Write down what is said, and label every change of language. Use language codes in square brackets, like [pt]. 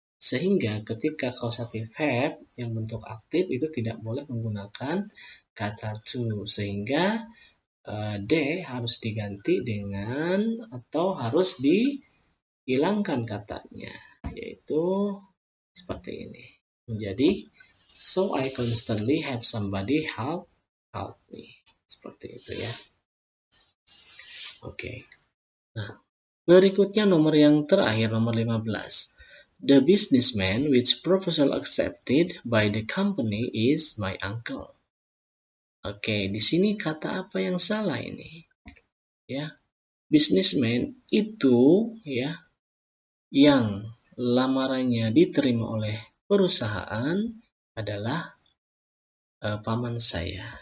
[id] Sehingga ketika causative verb yang bentuk aktif itu tidak boleh menggunakan kata to. Sehingga D harus diganti dengan atau harus dihilangkan katanya, yaitu seperti ini. Menjadi [en] so I constantly have somebody help me. [id] Seperti itu, ya. Oke. Nah, berikutnya nomor yang terakhir, nomor 15. [en] The businessman which proposal accepted by the company is my uncle. [id] Oke, di sini kata apa yang salah ini? Ya, businessman itu, ya, yang lamarannya diterima oleh perusahaan adalah paman saya.